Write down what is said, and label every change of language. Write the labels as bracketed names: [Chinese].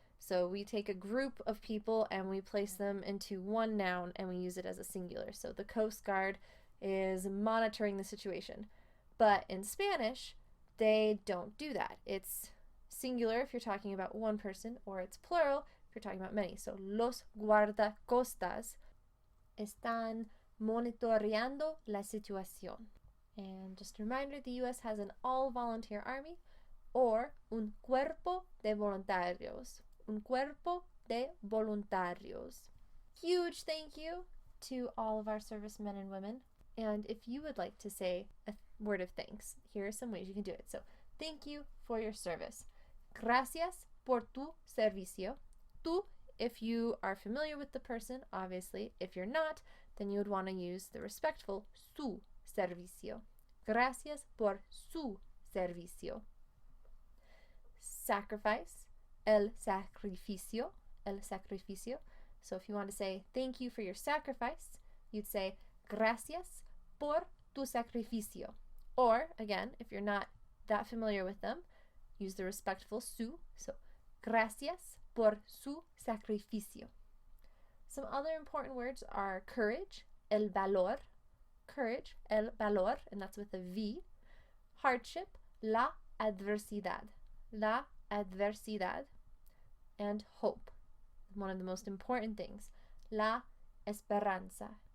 [English] So we take a group of people and we place them into one noun and we use it as a singular. So the Coast Guard is monitoring the situation. But in Spanish, they don't do that. It's singular if you're talking about one person, or it's plural if you're talking about many. [Spanish] So los guardacostas están monitoreando la situación. [English] And just a reminder, the U.S. has an all-volunteer army, or [Spanish] un cuerpo de voluntarios. [English] Huge thank you to all of our servicemen and women. And if you would like to say a word of thanks, here are some ways you can do it. So, thank you for your service. [Spanish] Gracias por tu servicio. [English] Tu, if you are familiar with the person, obviously. If you're not, then you would want to use the respectful [Spanish] su servicio. Gracias por su servicio. Sacrifice, el sacrificio, el sacrificio. [English] So if you want to say thank you for your sacrifice, you'd say [Spanish] gracias por tu sacrificio. [English] Or, again, if you're not that familiar with them, use the respectful su. [Spanish] So gracias por su sacrificio. [English] Some other important words are courage, [Spanish] el valor, [English] courage, el valor, and that's with a V. Hardship, [Spanish] la adversidad, [English] and hope. One of the most important things, [Spanish] la esperanza.